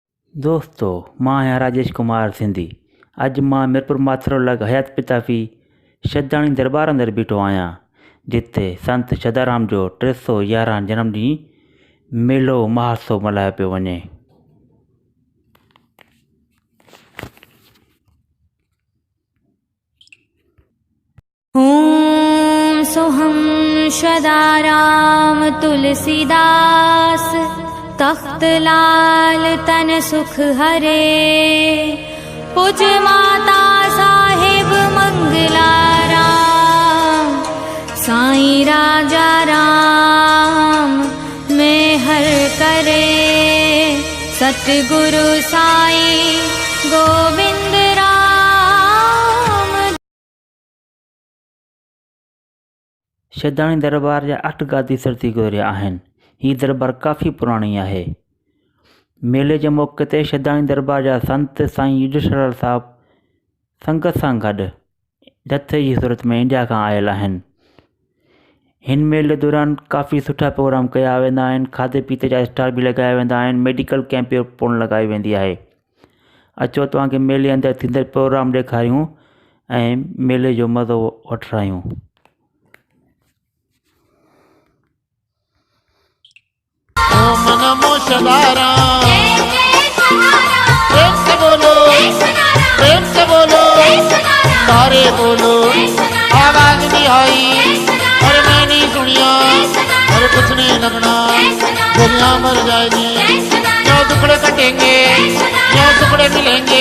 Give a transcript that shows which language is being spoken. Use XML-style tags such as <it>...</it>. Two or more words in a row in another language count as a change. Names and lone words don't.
<sd>दोस्तों, मां आहियां राजेश कुमार सिंधी। अॼु मां मीरपुर माथरोलग हयात पिताफ़ी शदाणी दरबार अंदरि बीठो आहियां, जिथे संत शदाराम जो 311 जनमॾींहुं मेलो महोत्सव मल्हायो पियो वञे। ॐ सोहं शदाराम तुलसीदास, तख्त लाल तन सुख हरे। पूज माता साहिब मंगला राम, साईं राजा राम में हर करे। सतगुरु साईं गोविंद राम। शदाणी दरबार जा 8 गादी सरती गुज़रिया आहिनि। हीअ दरबार काफ़ी पुराणी आहे। मेले जे मौक़े ते शदाणी दरबार जा संत साईं युद्धेश्वर साहिब संगत सां गॾु जथे जी सूरत में इंडिया खां आयल आहिनि। हिन मेले दौरान काफ़ी सुठा प्रोग्राम कया वेंदा आहिनि। खाधे पीते जा स्टॉल बि लॻाया वेंदा आहिनि।</sd> <en>medical camp</en> <sd>पिणु लॻाई वेंदी आहे। अचो तव्हांखे मेले अंदरि थींदड़ प्रोग्राम ॾेखारियूं ऐं मेले जो मज़ो वठायूं। ओम नमो शदाराम,</sd> <hi>प्रेम से बोलो, प्रेम से बोलो, सारे बोलो। आवाज नहीं आई और मैं नहीं सुनिया और कुछ नहीं लगना, दुनिया मर जाएगी। जो टुकड़े कटेंगे जो टुकड़े मिलेंगे।</hi>